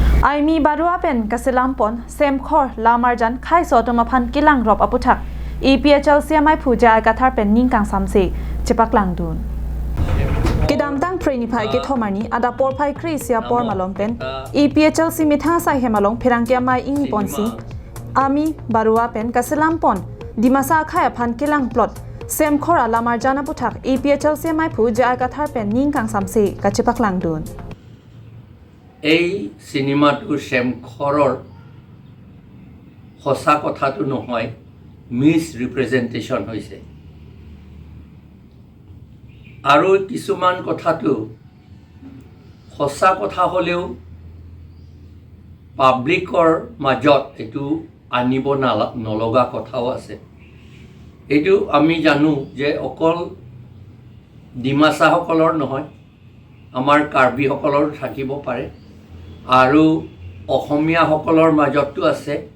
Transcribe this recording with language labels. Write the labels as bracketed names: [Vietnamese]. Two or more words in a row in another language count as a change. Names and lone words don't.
[Karbi] Aimi barua pen kaselampon Semkhor lamarjan khai sotomaphan kilang rop aputhak APHLC mai phuja kathar pen ningkangsamse kachepaklang dun Kidamtang trainee phai ke thomani ada por phai krisia por malom pen APHLC mitha sai hemalong phirangkia mai ing ponsi Ami barua pen kaselampon dimasa khai aphan kilang plot Semkhor lamarjan aputhak APHLC mai phuja kathar pen ningkangsamse kachepaklang dun [Assamese] এই সিনেমাটো Semkhorৰ সঁচা কথাটো নহয় [English] mis representation [Assamese] হৈছে আৰু কিছুমান কথাটো সঁচা কথা হ'লেও পাব্লিকৰ মাজত এটো আনিব নলগা কথাও আছে এটো আমি জানো যে অকল ডিমাছাসকলৰ নহয় আমাৰ কাৰ্বিসকলৰ থাকিব পাৰে আৰু অসমীয়াসকলৰ মাজতো আছে